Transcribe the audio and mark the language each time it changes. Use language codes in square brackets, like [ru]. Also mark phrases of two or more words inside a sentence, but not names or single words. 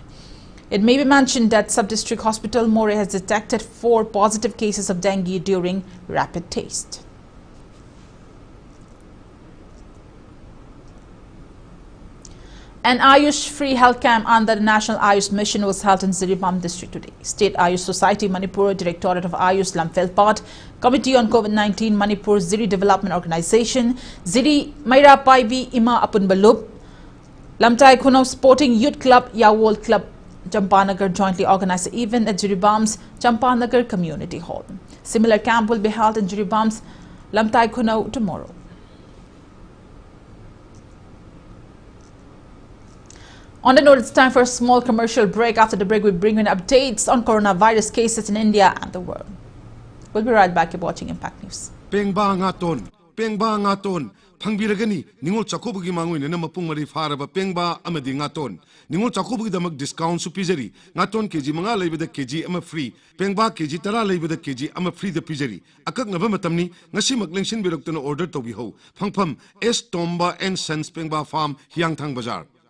[en] It may be mentioned that Sub-District Hospital More has detected 4 positive cases of dengue during rapid test. An Ayush free health camp under the National Ayush Mission was held in Ziribam district today. State Ayush Society Manipur, Directorate of Ayush Lamfelpat, Committee on COVID-19 Manipur Ziri Development Organization, Ziri Maira Paibi Ima Apun Balub, Lamtai Khunau Sporting Youth Club, Yawol Club, Champanagar jointly organized the event at Jiribam's Champanagar Community Hall. Similar camp will be held in Jiribam's Lamtai Khunau tomorrow. On the note, it's time for a small commercial break. After the break, we bring you updates on coronavirus cases in India and the world. We'll be right back. You're watching Impact News. [mni] Pengba ngaton, pangbiragani, ningol chakobugi mangoy na mapung mari faraba pengba amadi ngaton. Ningol chakobugi damag discount su pizari. Ngaton keji mga laibada keji ama free. Pengba keji tara laibada keji ama free da pizari. Akak ngaba matamni ngasi maglingsin birok na order to biho. Pangpam S Tomba and Sons Pengba Farm Hyangthang Bazaar.